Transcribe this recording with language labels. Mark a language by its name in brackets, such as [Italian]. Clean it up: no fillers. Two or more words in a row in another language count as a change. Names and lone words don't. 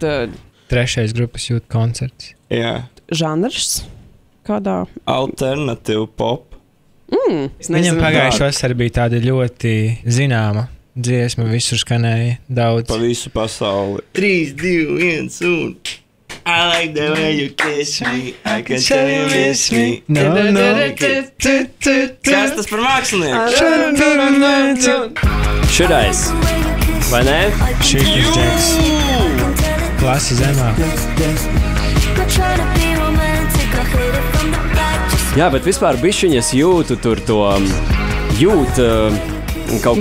[Latvian] 3. grupas Youth koncerts. Jā. žanrs kādā? Alternatīva pop. Viņam pagājušā vasarā bija tāda ļoti zināma dziesma, visur skanēja daudz. Pa visu pasauli. 3, 2, 1 un... [English] I like the way you kiss me, I can tell you miss me. [Latvian] No. Kas tas par mākslinieku? Šitais, vai ne? Šis ir Džeks. Klasi zemāk. Jā, bet vispār bišķiņas jūtu tur to, kaut